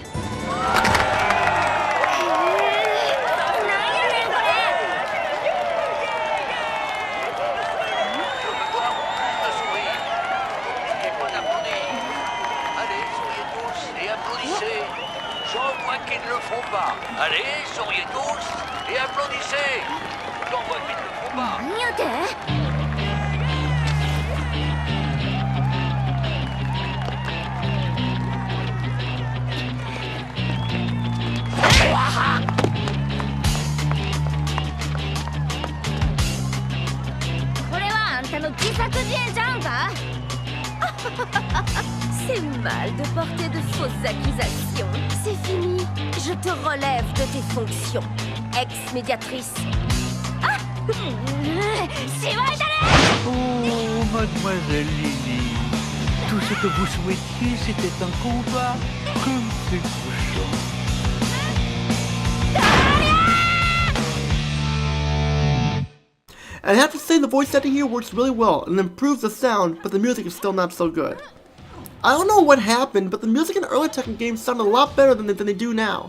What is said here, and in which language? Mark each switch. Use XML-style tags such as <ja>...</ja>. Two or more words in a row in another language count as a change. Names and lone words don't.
<fr>J'en vois qu'ils ne le font pas. Allez, souriez tous et applaudissez. J'en vois qu'ils ne le font pas.</fr> <ja>何やって？これはあんたの自作自演ちゃうんか？</ja> <fr>C'est mal de porter de fausses accusations. C'est fini. Je te relève de tes fonctions. ex-médiatrice. Ah c'est vrai, Oh, mademoiselle Lily, tout ce que vous souhaitiez, c'était un combat comme c'est touchant.</fr> <en>And I have to say the voice acting here works really well and improves the sound, but the music is still not so good. I don't know what happened, but the music in early Tekken games sounded a lot better than they do now.</en>